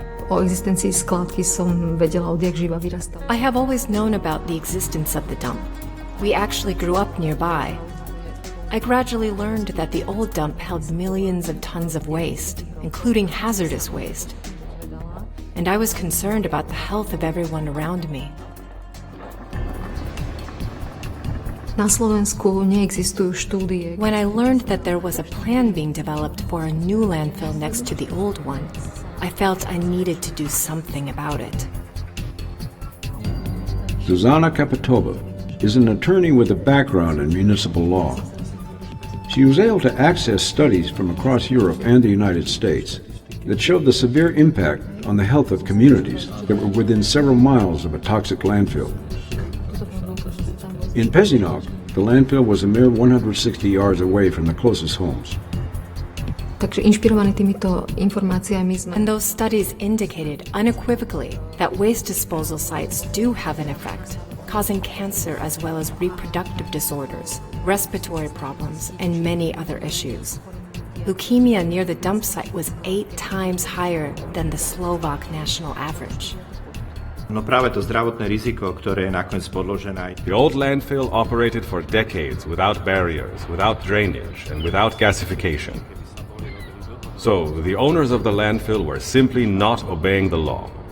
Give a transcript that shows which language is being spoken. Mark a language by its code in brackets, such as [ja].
[en] I have always known about the existence of the dump. We actually grew up nearby. I gradually learned that the old dump held millions of tons of waste, including hazardous waste. And I was concerned about the health of everyone around me. [sk] Na Slovensku neexistujú štúdie. [en] When I learned that there was a plan being developed for a new landfill next to the old one, I felt I needed to do something about it. Zuzana Kapitova is an attorney with a background in municipal law. She was able to access studies from across Europe and the United States that showed the severe impact on the health of communities that were within several miles of a toxic landfill. In Pezinok, the landfill was a mere 160 yards away from the closest homes. [sk] Takže inšpirovaní týmito informáciami sme... [en] And those studies indicated unequivocally that waste disposal sites do have an effect, causing cancer as well as reproductive disorders, respiratory problems, and many other issues. Leukemia near the dump site was 8 times higher than the Slovak national average. [sk] No práve to zdravotné riziko, ktoré je nakoniec podložené. [en] The old landfill operated for decades without barriers, without drainage, and without gasification. So, the owners of the landfill were simply not obeying the law.